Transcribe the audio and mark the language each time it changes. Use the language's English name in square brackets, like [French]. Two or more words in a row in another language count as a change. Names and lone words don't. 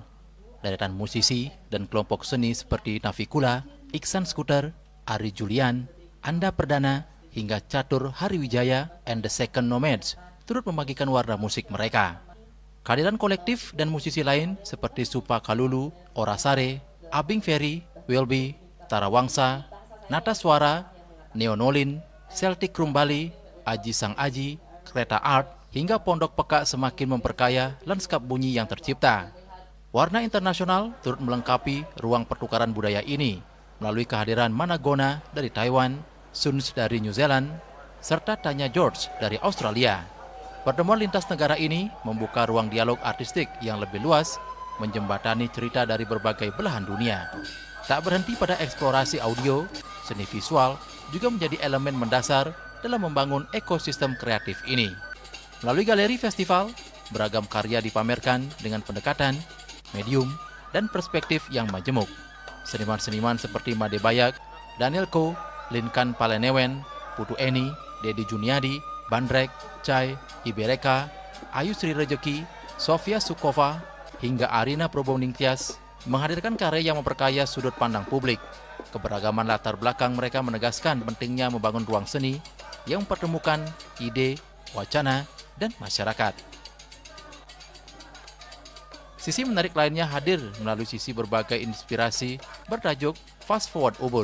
[Indonesian] Deretan musisi dan kelompok seni seperti Navikula, Iksan Skuter, Ari Julian, Anda Perdana, hingga Catur Hariwijaya and the Second Nomads turut membagikan warna musik mereka. Kehadiran kolektif dan musisi lain seperti Supa Kalulu, Orasare, Abing Ferry, Wilby, Tarawangsa, Nata Suara, Neonolin, Celtic Room Bali, Aji Sang Aji, Kereta Art, hingga Pondok Peka semakin memperkaya lanskap bunyi yang tercipta. Warna internasional turut melengkapi ruang pertukaran budaya ini melalui kehadiran Managona dari Taiwan, Suns dari New Zealand, serta Tanya George dari Australia. Pertemuan lintas negara ini membuka ruang dialog artistik yang lebih luas, menjembatani cerita dari berbagai belahan dunia. Tak berhenti pada eksplorasi audio, seni visual juga menjadi elemen mendasar dalam membangun ekosistem kreatif ini. Melalui galeri festival, beragam karya dipamerkan dengan pendekatan, medium, dan perspektif yang majemuk. Seniman-seniman seperti Made Bayak, Daniel Ko, Linkan Palenewen, Putu Eni, Dedi Juniadi, Bandrek, Chai, Ibereka, Ayu Sri Rejeki, Sofia Sukova, hingga Arina Proboningtyas menghadirkan karya yang memperkaya sudut pandang publik. Keberagaman latar belakang mereka menegaskan pentingnya membangun ruang seni yang mempertemukan ide, wacana, dan masyarakat. Sisi menarik lainnya hadir melalui sisi berbagai inspirasi bertajuk Fast Forward Ubud.